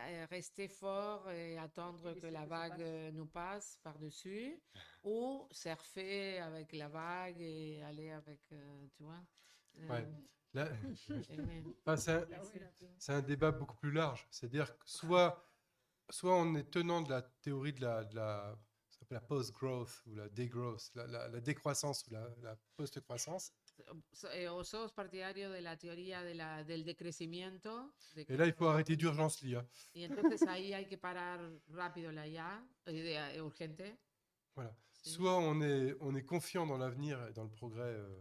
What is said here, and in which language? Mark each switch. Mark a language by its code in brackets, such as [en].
[fr] Rester fort et attendre que la vague nous passe par-dessus, ou surfer avec la vague et aller avec, tu vois. Ouais. Là, aimer. enfin, c'est un débat beaucoup plus large. C'est-à-dire que soit on est tenant de la théorie de la ça s'appelle la post-growth ou la degrowth, la décroissance ou la post-croissance. [es] O sos partidario de la teoría del decrecimiento. [fr] Et là, il faut arrêter d'urgence l'IA. [es] Y entonces ahí hay que parar rápido la IA, urgente. [fr] Voilà. [es] Sí. [fr] Soit on est confiant dans l'avenir et dans le progrès